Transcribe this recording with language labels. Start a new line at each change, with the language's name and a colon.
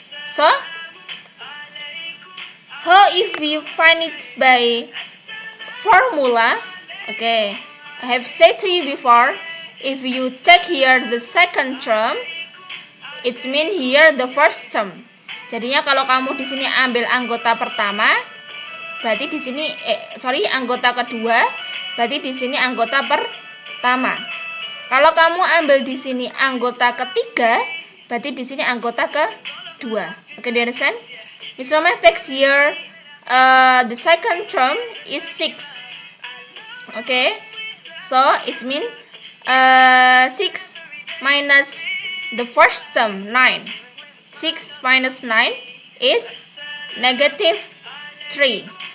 English: So how if we find it by formula? Okay, I have said to you before, if you take here the second term, it means here the first term.
Indonesian: Jadinya kalau kamu di sini ambil anggota pertama, berarti di sini anggota kedua, berarti di sini anggota pertama. Kalau kamu ambil di sini anggota ketiga, berarti di sini anggota kedua.
English: Okay, do you understand? Miss Roma takes here the second term is 6. Okay, so it means 6 minus the first term 9. 6 minus 9 is negative 3.